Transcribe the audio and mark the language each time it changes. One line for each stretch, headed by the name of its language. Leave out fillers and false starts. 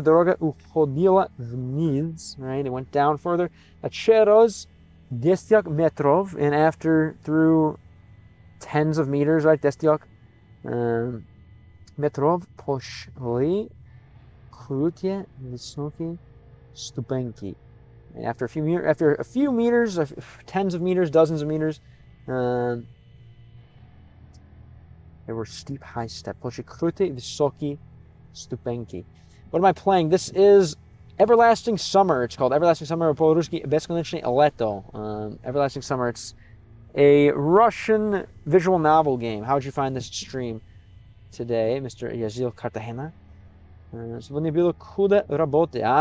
Russian: Дорога уходила вниз,
English: right? It went down further.
Russian: Через 10 метров,
English: and through tens of meters, right? 10.
Russian: метров пошли крутые высокие ступеньки.
English: And after a few meters, tens of meters, dozens of meters, there were steep, high steps.
Russian: Пошли крутые высокие ступеньки.
English: What am I playing? This is Everlasting Summer. It's called Everlasting Summer.
Russian: По-русски Бесконечное лето. Everlasting Summer.
English: It's a Russian visual novel game. How would you find this stream today, Mr. Yazil Cartagena?
Russian: Сегодня было куда работы.